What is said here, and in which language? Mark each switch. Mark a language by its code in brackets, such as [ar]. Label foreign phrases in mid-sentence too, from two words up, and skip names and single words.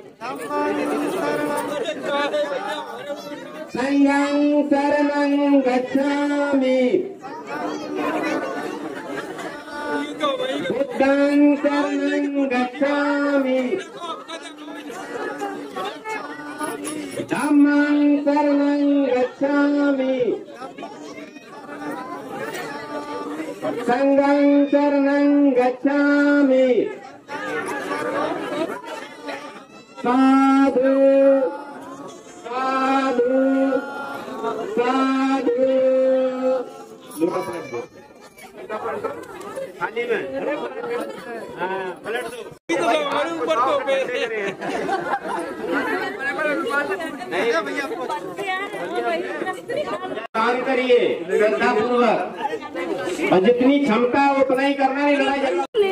[pi] संघं शरणं गच्छामि बुद्धं शरणं गच्छामि धम्मं शरणं गच्छामि संघं शरणं गच्छामि। [hi] साधु साधु साधु। थाली में पलट दो। दान करिए श्रद्धापूर्वक, और जितनी क्षमता है उतना ही करना, नहीं लड़ाई झगड़ा।